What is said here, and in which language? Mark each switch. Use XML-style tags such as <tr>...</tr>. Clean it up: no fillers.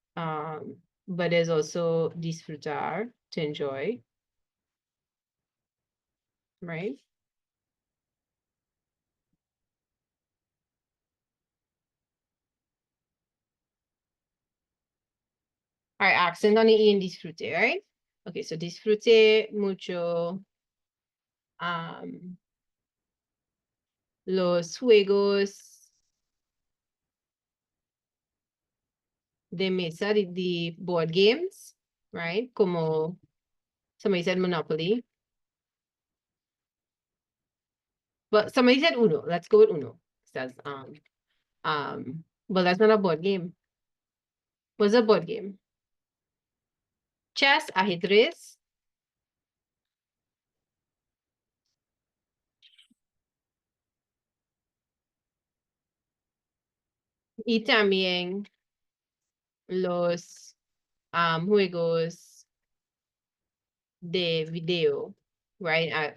<en>But there's also disfrutar, to enjoy, right? All right, accent on the E in disfrute, right? Okay, so</en> <es>disfrute mucho los juegos de mesa,</es> <en>the board games, right? Como somebody said Monopoly. But somebody said Uno. Let's go with Uno. Says but that's not a board game. What's a board game?</en> <es>Chess, ajedrez, y también los juegos de video, right?</es>